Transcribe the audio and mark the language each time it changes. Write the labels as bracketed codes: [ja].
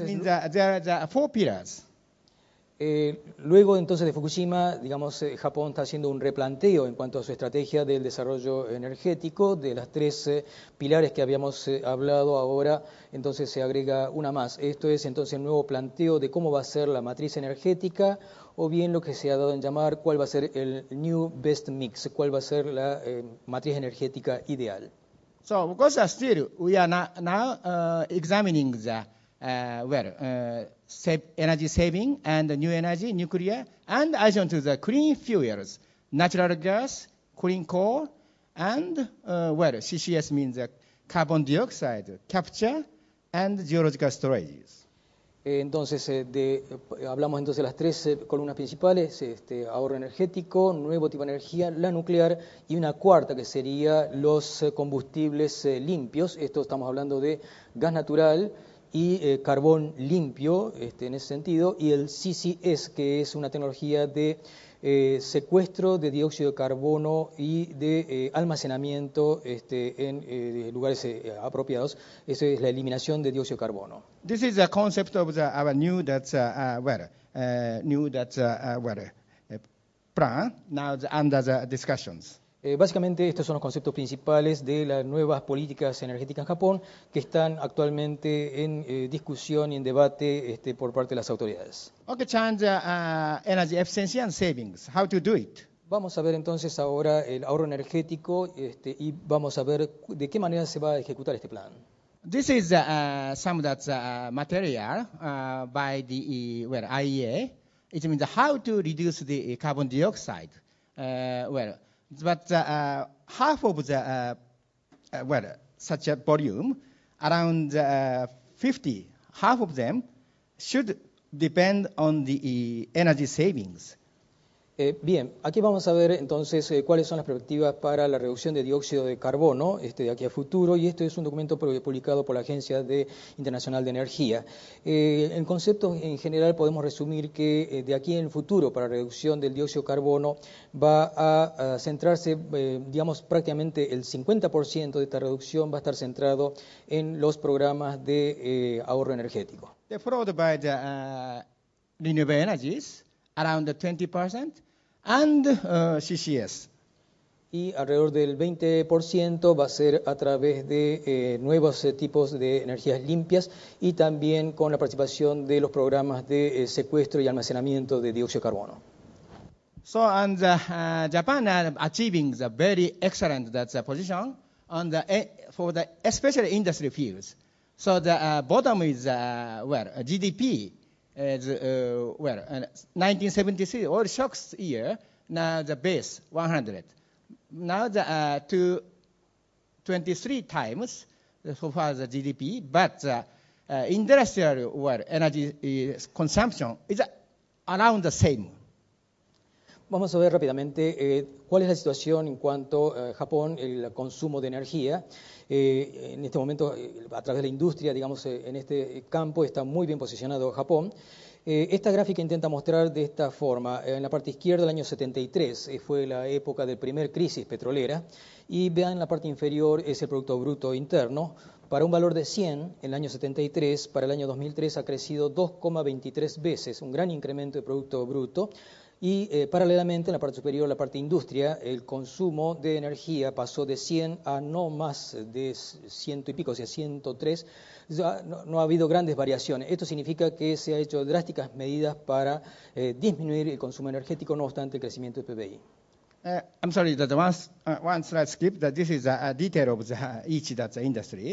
[en] it means there are 4 pillars. [es] Luego entonces de Fukushima, digamos, Japón está haciendo un replanteo en cuanto a su estrategia del desarrollo energético. De las 3 pilares que habíamos hablado ahora, entonces se agrega una más. Esto es entonces el nuevo planteo de cómo va a ser la matriz energética, o bien lo que se ha dado en llamar cuál va a ser el [en] new best mix, [es] cuál va a ser la matriz energética ideal. [en] So, because still we are now examining the energy saving and the new energy, nuclear, and addition to the clean fuels, natural gas, clean coal, and CCS means carbon dioxide capture and geological storages. [es] Entonces, hablamos entonces de las 3 columnas principales, ahorro energético, nuevo tipo de energía, la nuclear, y una cuarta que sería los combustibles limpios. Esto estamos hablando de gas natural y carbón limpio, en ese sentido, y el CCS, que es una tecnología de secuestro de dióxido de carbono y de almacenamiento en lugares apropiados. Eso es la eliminación de dióxido de carbono. [en] This is the concept of our new plan now under the discussions. [es] Básicamente estos son los conceptos principales de las nuevas políticas energéticas en Japón que están actualmente en discusión y en debate por parte de las autoridades. [en] Okay, change energy efficiency and savings. How to do it? [es] Vamos a ver entonces ahora el ahorro energético y vamos a ver de qué manera se va a ejecutar este plan. [en] This is some that's material by the IEA. It means how to reduce the carbon dioxide. But half of the such a volume, around 50, half of them should depend on the energy savings. [es] Bien, aquí vamos a ver entonces cuáles son las perspectivas para la reducción de dióxido de carbono de aquí a futuro, y esto es un documento publicado por la Agencia Internacional de Energía. En conceptos en general podemos resumir que de aquí en el futuro para la reducción del dióxido de carbono va a centrarse, digamos, prácticamente el 50% de esta reducción va a estar centrado en los programas de ahorro energético. [en] Followed by the renewable energies, around the 20%. And CCS. [es] Y alrededor del 20% va a ser a través de nuevos tipos de energías limpias y también con la participación de los programas de secuestro y almacenamiento de dióxido de carbono. [en] So, and Japan achieving the very excellent position on for the especially industry fields. So the bottom is GDP is 1973 oil shocks year. Now the base 100. Now the 223 times so far the GDP, but industrial energy consumption is around the same. [es] Vamos a ver rápidamente cuál es la situación en cuanto a Japón, el consumo de energía. En este momento, a través de la industria, digamos, en este campo está muy bien posicionado Japón. Esta gráfica intenta mostrar de esta forma. En la parte izquierda, el año 73 fue la época de primer crisis petrolera. Y vean en la parte inferior es el Producto Bruto Interno. Para un valor de 100 en el año 73, para el año 2003 ha crecido 2,23 veces, un gran incremento de Producto Bruto. Y paralelamente, en la parte superior, la parte industria, el consumo de energía pasó de 100 a no más de 100 y pico, o sea, 103. Ya no ha habido grandes variaciones. Esto significa que se han hecho drásticas medidas para disminuir el consumo energético, no obstante el crecimiento del PBI. [en] I'm sorry, that one slide skip. That this is a detail of each industries.